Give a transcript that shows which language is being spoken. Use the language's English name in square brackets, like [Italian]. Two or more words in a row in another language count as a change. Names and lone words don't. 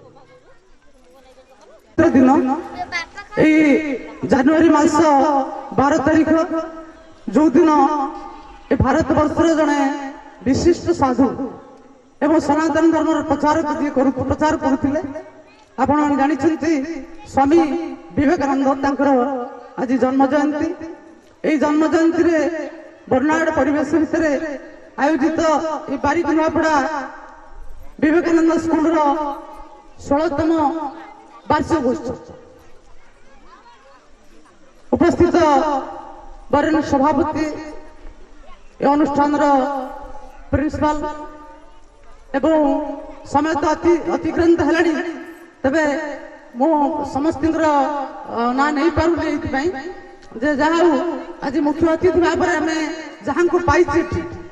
[Odia] ଦିନ ଏଇ ଜାନୁଆରୀ ମାସ 12 ତାରିଖ, ଯୋଉଦିନ ଏ ଭାରତ ବର୍ଷର ଜଣେ ବିଶିଷ୍ଟ ସାଧୁ ଏବଂ ସନାତନ ଧର୍ମର ପ୍ରଚାର କରୁଥିଲେ। ଆପଣ ଜାଣିଛନ୍ତି ସ୍ୱାମୀ ବିବେକାନନ୍ଦ, ତାଙ୍କର ଆଜି ଜନ୍ମ ଜୟନ୍ତୀ। ଏହି ଜନ୍ମ ଜୟନ୍ତୀରେ ବର୍ଣ୍ଣାଢ୍ୟ ପରିବେଶ ଭିତରେ ଆୟୋଜିତ ଏହି ବାରିକ ନୂଆପଡ଼ା ବିବେକାନନ୍ଦ ସ୍କୁଲର 16ତମ ବାର୍ଷିକ ଗୋଷ୍ଠୀ ଉପସ୍ଥିତ ବରେଣ୍ୟ ସଭାପତି ଏ ଅନୁଷ୍ଠାନର ପ୍ରିନ୍ସିପାଲ ଏବଂ ସମୟ ତ ଅତିକ୍ରାନ୍ତ ହେଲାଣି, ତେବେ ମୁଁ ସମସ୍ତଙ୍କର ନାଁ ନେଇପାରୁନି ଏଇଥିପାଇଁ ଯେ ଯାହା ହଉ ଆଜି ମୁଖ୍ୟ ଅତିଥି ଭାବରେ ଆମେ ଯାହାଙ୍କୁ ପାଇଛୁ ଏଠି,